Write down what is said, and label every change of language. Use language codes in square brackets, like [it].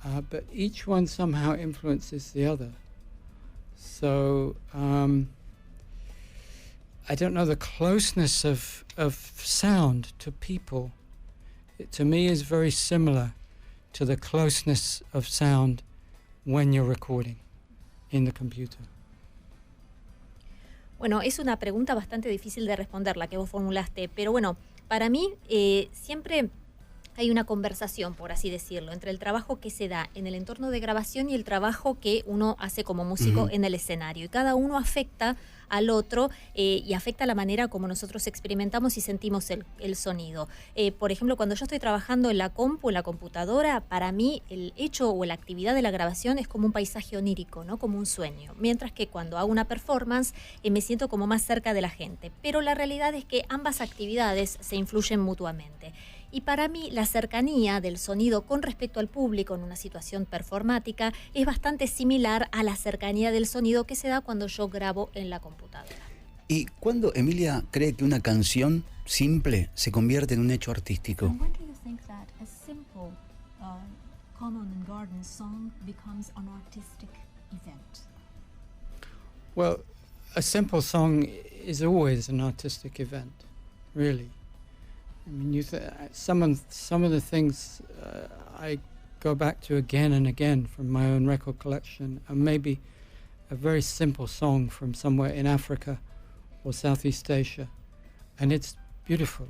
[en] But each one somehow influences the other. So I don't know, the closeness of sound to people, to me is very similar to the closeness of sound when you're recording in the computer. [es] Bueno, es una pregunta bastante difícil de responder la que vos formulaste, pero bueno, para mí siempre hay una conversación, por así decirlo, entre el trabajo que se da en el entorno de grabación y el trabajo que uno hace como músico en el escenario. Y cada uno afecta al otro y afecta la manera como nosotros experimentamos y sentimos el sonido. Por ejemplo, cuando yo estoy trabajando en la compu, en la computadora, para mí el hecho o la actividad de la grabación es como un paisaje onírico, ¿no? Como un sueño. Mientras que cuando hago una performance me siento como más cerca de la gente. Pero la realidad es que ambas actividades se influyen mutuamente. Y para mí la cercanía del sonido con respecto al público en una situación performática es bastante similar a la cercanía del sonido que se da cuando yo grabo en la computadora. ¿Y cuándo Emilia cree que una canción simple se convierte en un hecho artístico? [en] And when do you think that a simple common and garden song becomes an artistic event? Well, a simple song is always an artistic event, really. I mean, some of the things I go back to again and again from my own record collection, and maybe a very simple song from somewhere in Africa or Southeast Asia, and it's beautiful.